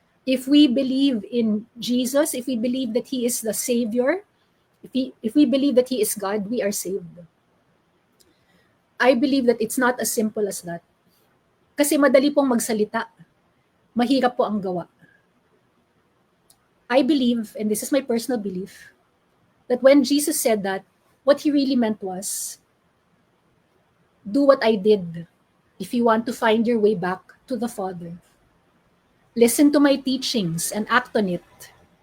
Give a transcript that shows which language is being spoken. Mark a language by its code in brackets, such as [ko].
[en] If we believe in Jesus, if we believe that he is the Savior, if we believe that he is God, we are saved. I believe that it's not as simple as that. [tl] Kasi madali pong magsalita, mahirap po ang gawa. [en] I believe, and this is my personal belief, that when Jesus said that, what he really meant was, do what I did if you want to find your way back to the Father. Listen to my teachings and act on it.